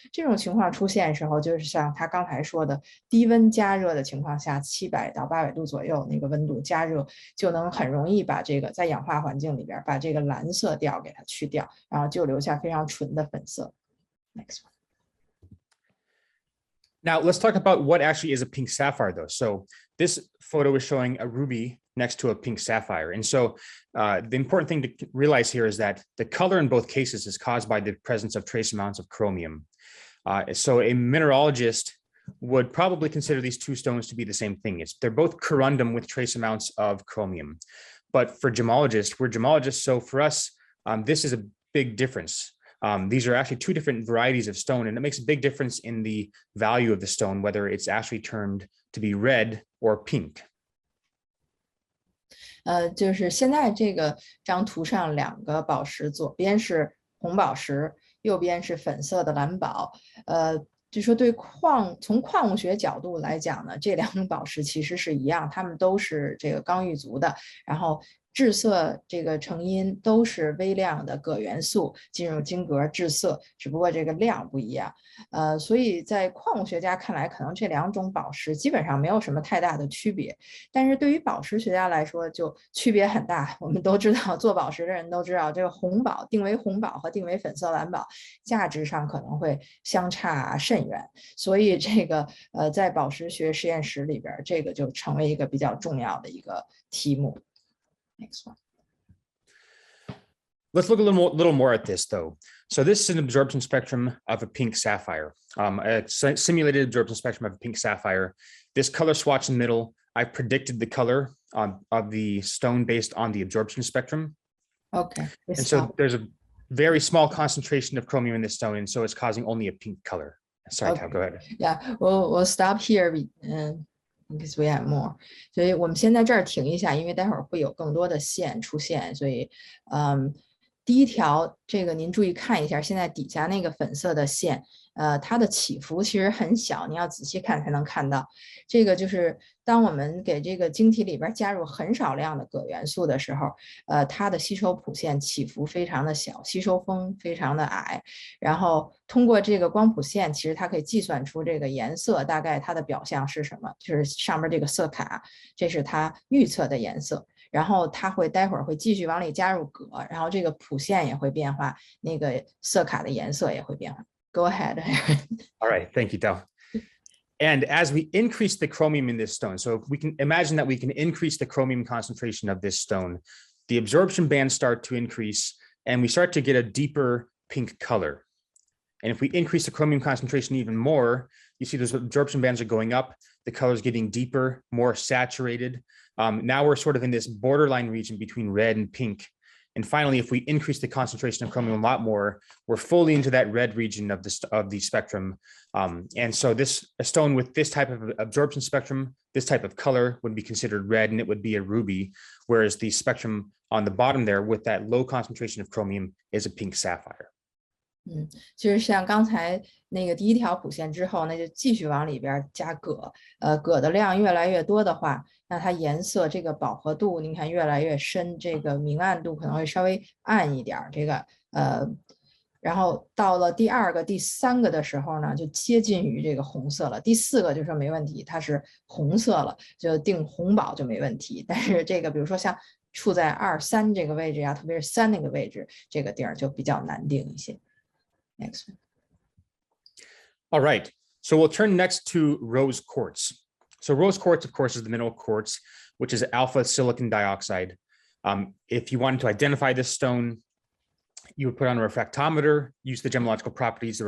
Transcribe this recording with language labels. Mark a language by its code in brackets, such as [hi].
[zh] 这种情况出现的时候，就是像他刚才说的，低温加热的情况下，700到800度左右那个温度加热，就能很容易把这个在氧化环境里边把这个蓝色调给它去掉，然后就留下非常纯的粉色。 [en] Next one. Now let's talk about what actually is a pink sapphire though. So this photo is showing a ruby next to a pink sapphire. And so the important thing to realize here is that the color in both cases is caused by the presence of trace amounts of chromium. So a mineralogist would probably consider these two stones to be the same thing. They're both corundum with trace amounts of chromium. But for gemologists, we're gemologists, so for us, this is a big difference. These are actually two different varieties of stone, and it makes a big difference in the value of the stone, whether it's actually termed to be red or pink. [zh] 就是现在这张图上两个宝石，左边是红宝石，右边是粉色的蓝宝。就说从矿物学角度来讲呢，这两种宝石其实是一样，它们都是这个刚玉族的，然后致色这个成因都是微量的铬元素进入晶格致色，只不过这个量不一样。所以在矿物学家看来，可能这两种宝石基本上没有什么太大的区别，但是对于宝石学家来说就区别很大。我们都知道，做宝石的人都知道，这个红宝定为红宝和定为粉色蓝宝价值上可能会相差甚远，所以这个在宝石学实验室里边，这个就成为一个比较重要的一个题目。 [en] Next one. Let's look a little more at this, though. So this is an absorption spectrum of a pink sapphire, a simulated absorption spectrum of a pink sapphire. This color swatch in the middle, I predicted the color of the stone based on the absorption spectrum. Okay. And so there's a very small concentration of chromium in this stone, and so it's causing only a pink color. Sorry, okay. Tom, go ahead. Yeah, we'll stop here. Because we have more， [zh] 所以我们先在这儿停一下，因为待会儿会有更多的线出现，所以第一条这个您注意看一下，现在底下那个粉色的线，它的起伏其实很小，你要仔细看才能看到。这个就是当我们给这个晶体里边加入很少量的铬元素的时候，它的吸收谱线起伏非常的小，吸收峰非常的矮，然后通过这个光谱线，其实它可以计算出这个颜色大概它的表象是什么，就是上面这个色卡，这是它预测的颜色。然后它会待会儿会继续往里加入铬，然后这个谱线也会变化，那个色卡的颜色也会变化。 [en] Go ahead. All right, thank you, Del. And as we increase the chromium in this stone, so if we can imagine that we can increase the chromium concentration of this stone, the absorption bands start to increase and we start to get a deeper pink color. And if we increase the chromium concentration even more, you see those absorption bands are going up, the color is getting deeper, more saturated. Now we're sort of in this borderline region between red and pink. And finally, if we increase the concentration of chromium a lot more, we're fully into that red region of the spectrum. And so a stone with this type of absorption spectrum, this type of color would be considered red, and it would be a ruby, whereas the spectrum on the bottom there with that low concentration of chromium is a pink sapphire. [zh] 就是像刚才那个第一条谱线之后，那就继续往里边加铬，铬的量越来越多的话，那它颜色这个饱和度，您看越来越深，这个明暗度可能会稍微暗一点，这个然后到了第二个、第三个的时候呢，就接近于这个红色了。第四个就说没问题，它是红色了，就定红宝就没问题。但是这个比如说像处在2、3这个位置呀，特别是3那个位置，这个地儿就比较难定一些。 [en] Next one. All right, so we'll turn next to rose quartz. So rose quartz, of course, is the mineral quartz, which is alpha silicon dioxide. If you wanted to identify this stone, you would put on a refractometer, use the gemological properties.